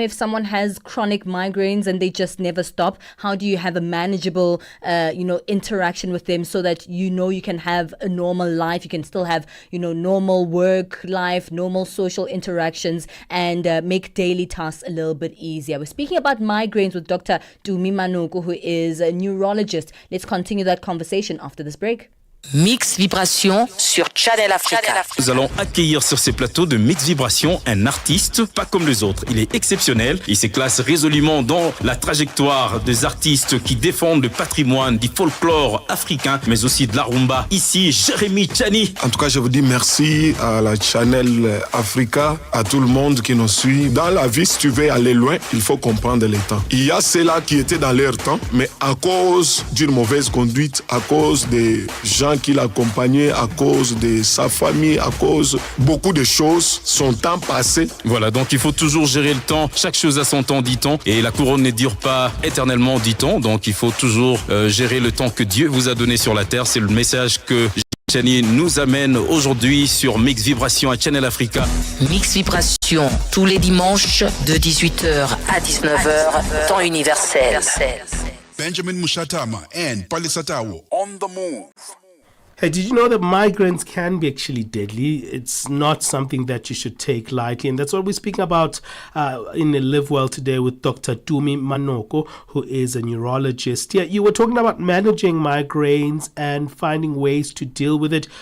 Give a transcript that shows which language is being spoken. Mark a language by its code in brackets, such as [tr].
[en] If someone has chronic migraines and they just never stop, how do you have a manageable interaction with them so that you can have a normal life, you can still have normal work life, normal social interactions, and make daily tasks a little bit easier. We're speaking about migraines with Dr. Tumi Manoko, who is a neurologist. Let's continue that conversation after this break. [fr] Mix Vibration sur Channel Africa. Nous allons accueillir sur ces plateaux de Mix Vibration un artiste pas comme les autres. Il est exceptionnel. Il se classe résolument dans la trajectoire des artistes qui défendent le patrimoine du folklore africain, mais aussi de la rumba. Ici, Jérémy Tchani. En tout cas, je vous dis merci à la Channel Africa, à tout le monde qui nous suit. Dans la vie, si tu veux aller loin, il faut comprendre les temps. Il y a ceux-là qui étaient dans leur temps, mais à cause d'une mauvaise conduite, à cause des gens qui l'accompagnaient, à cause de sa famille, à cause beaucoup de choses, son temps passé. Voilà, donc il faut toujours gérer le temps. Chaque chose a son temps, dit-on. Et la couronne ne dure pas éternellement, dit-on. Donc il faut toujours gérer le temps que Dieu vous a donné sur la terre. C'est le message que Chani nous amène aujourd'hui sur Mix Vibration à Channel Africa. Mix Vibration, tous les dimanches de 18h à 19h, temps universel. [en] Benjamin Moshatama and Palesa on the move. Hey, did you know that migraines can be actually deadly? It's not something that you should take lightly. And that's what we're speaking about in Live Well today with Dr. Tumi Manoko, who is a neurologist. Yeah, you were talking about managing migraines and finding ways to deal with it.